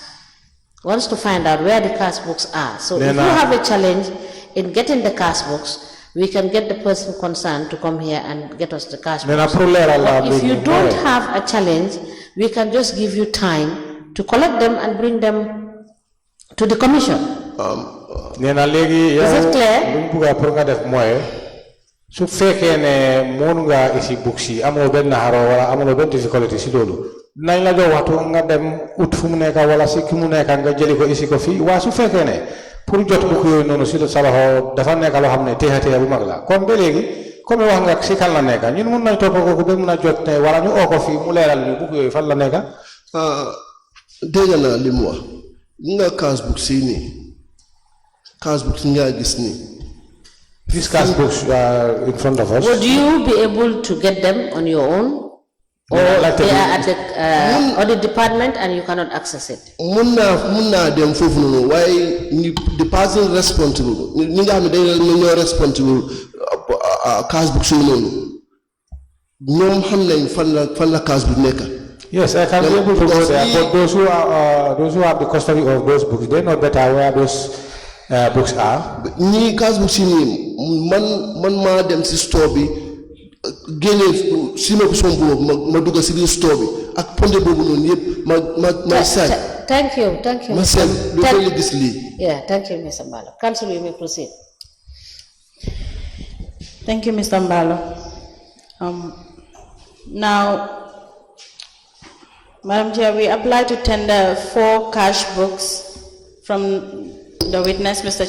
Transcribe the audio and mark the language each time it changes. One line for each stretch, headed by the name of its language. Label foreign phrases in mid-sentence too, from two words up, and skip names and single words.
English: Wants to find out where the cash books are. So if you have a challenge in getting the cash books, we can get the person concerned to come here and get us the cash books. But if you don't have a challenge, we can just give you time to collect them and bring them to the commission. Is it clear?
Wolof: Su fekkee ne moon nga isi books amoo benn xaro wala amoo benn difficulté si loolu nañ la jox waxtu nga dem ut fu mu nekk wala si ki mu nekk nga jëli ko isi ko fii waa su fekkee ne pour jot book yooyu noonu si sa loxo dafa nekk loo xam ne téye bu mag la comme ba léegi comme wax nga si kan la nekk ñun mun nañ topp ko ba mun a jot ne wala ñu oo ko fii mu leeral ñu book yooyu fan la nekk. Dégg naa li mu wax nga
English: cash books
Wolof: yi nii
English: cash books
Wolof: nga gis nii.
English: These cash books in front of us. Would you be able to get them on your own? Or they are at the audit department and you cannot access it?
Wolof: Munna dem fofu
English: no why the person responsible
Wolof: ni nga xam ne day ñoo responsible
English: cash books
Wolof: yi noonu ñoom xam nañ fan la cash bi nekk.
English: Yes, I can be able to go there, but those who have the custody of those books, they know better where those books are.
Wolof: Ni
English: cash books
Wolof: ni man ma dem si store bi génne si ma ko sombo ma dugg si biir store bi ak ponde boobu noonu yëpp ma say.
English: Thank you.
Wolof: Ma say lu ko gis lii.
English: Yeah, thank you, Mr. Mbalo. Council, you may proceed. Thank you, Mr. Mbalo. Now, Madam Chair, we apply to tender 4 cash books from the witness, Mr.